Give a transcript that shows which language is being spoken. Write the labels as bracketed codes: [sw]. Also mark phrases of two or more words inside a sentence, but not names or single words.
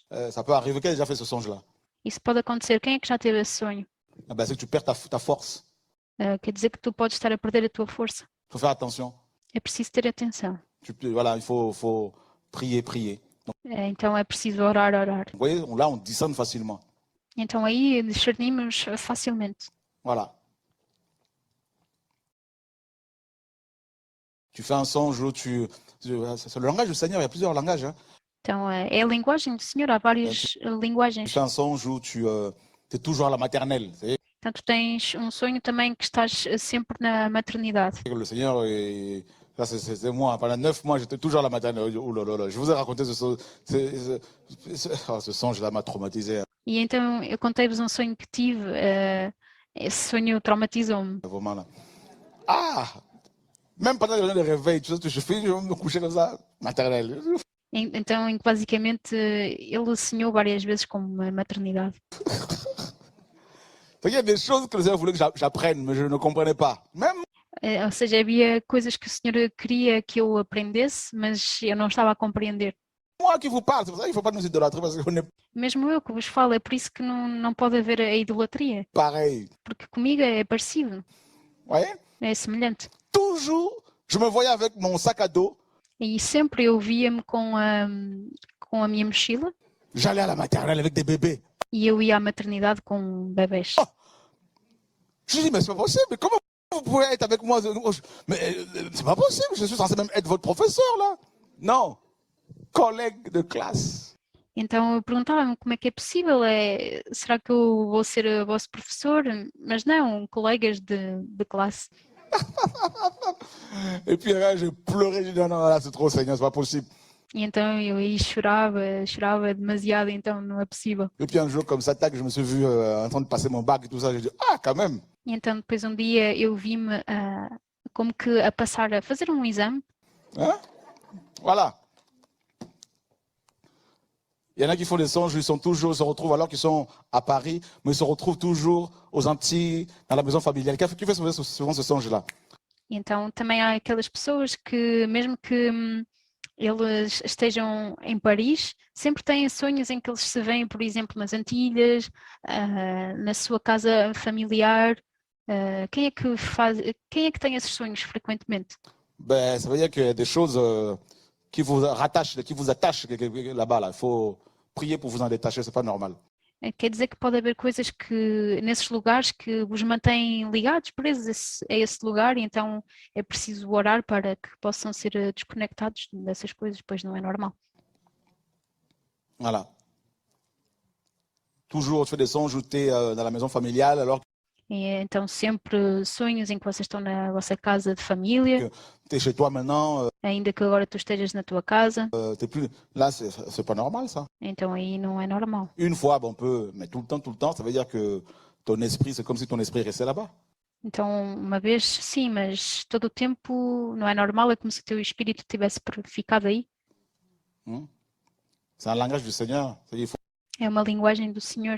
[fr] ça peut arriver. Qui a déjà fait ce songe-là? [pt] Isso pode acontecer. Quem é que já teve esse sonho? [fr] Ah ben, c'est que tu perds ta force. [pt] Quer dizer que tu podes estar a perder a tua força. [fr] Il faut faire attention. [pt] É preciso ter atenção. [fr] Voilà, il faut prier, prier. Donc, [pt] Então é preciso orar, orar. [fr] vous voyez, là, on discerne facilement. [pt] Então aí discernimos facilmente. [fr] Voilà. Tu fais un songe où c'est le langage du Seigneur, il y a plusieurs langages. Hein. [pt] Então é a linguagem do Senhor, há várias [fr] Tu [pt] linguagens. [fr] fais un songe où tu es toujours à la maternelle. [pt] Então tu tens um sonho também que estás sempre na maternidade. [fr] Le Seigneur, ça c'est moi. Pendant 9 mois, j'étais toujours à la maternelle. Oh là là là, je vous ai raconté ce songe. Ce songe-là m'a traumatisé. [pt] E então eu contei-vos um sonho que tive. Esse sonho traumatizou-me. [fr] Vraiment là. Ah! Même pendant les réveils, tu sais, je vais me coucher comme ça, maternelle. [pt] Então, em que basicamente ele sonhou várias vezes com uma maternidade. [fr] Il y a des choses que le Seigneur voulait que j'apprenne, mais je ne comprenais pas. Même [pt] Ou seja, havia coisas que o Senhor queria que eu aprendesse, mas eu não estava a compreender. [fr] moi qui vous parle, c'est pour ça qu'il ne faut pas nous idolâtrer, parce qu'on est [pt] Mesmo eu que vos falo, é por isso que não pode haver a idolatria, [fr] pareil. [pt] porque comigo é parecido, [fr] Vous voyez? [pt] é semelhante. [fr] Toujours, je me voyais avec mon sac à dos, [pt] E sempre eu via-me com a minha mochila [fr] j'allais à la maternelle avec des bébés. e eu ia à maternidade com bebés. Je dis, mais c'est pas possible, mais comment vous pouvez être avec moi? Mais c'est pas possible, je suis censé même être votre professeur, là. Non, collègue de classe. [pt] Então eu perguntava-me como é que é possível, será que eu vou ser vosso professor? Mas não, colegas de classe. [fr] Et puis là, j'ai pleuré, j'ai dit non, non, là, c'est trop, Seigneur, c'est pas possible. [pt] E então eu aí chorava demasiado, então não é possível. [fr] Et puis un jour, comme ça, tac, je me suis vu en train de passer mon bac et tout ça, j'ai dit, ah, quand même. [pt] E então depois um dia eu vi-me como que a passar a fazer um exame. [fr] Hein? Voilà. Il y en a qui font des songes, ils sont toujours, se retrouvent alors qu'ils sont à Paris, mais ils se retrouvent toujours aux Antilles, dans la maison familiale. Qui fait souvent ce songe-là? [pt] E então também há aquelas pessoas que, mesmo que eles estejam em Paris, sempre têm sonhos em que eles se veem, por exemplo, nas Antilhas, na sua casa familiar. Quem é que tem esses sonhos frequentemente? [fr] Ben, ça veut dire qu'il y a des choses qui vous rattachent, qui vous attachent là-bas. Là. Il faut prier pour vous en détacher, c'est pas normal. [pt] Quer dizer que pode haver coisas que nesses lugares que vos mantêm ligados, presos a esse lugar, e então é preciso orar para que possam ser desconectados dessas coisas, pois não é normal. [fr] Voilà. Toujours, tu fais des songes où tu es dans la maison familiale, alors [pt] E então sempre sonhos em que vocês estão na vossa casa de família, [fr] que tu es chez toi maintenant, [pt] ainda que agora tu estejas na tua casa, [fr] t'es plus... Là, c'est pas normal, ça. [pt] então aí não é normal. [fr] Une fois, bon, on peut, mais tout le temps, ça veut dire que ton esprit, c'est comme si ton esprit restait là-bas. [pt] Então, uma vez sim, mas todo o tempo não é normal, é como se o teu espírito tivesse ficado aí. [fr] C'est un langage du Seigneur. Il faut [pt] É uma linguagem do Senhor.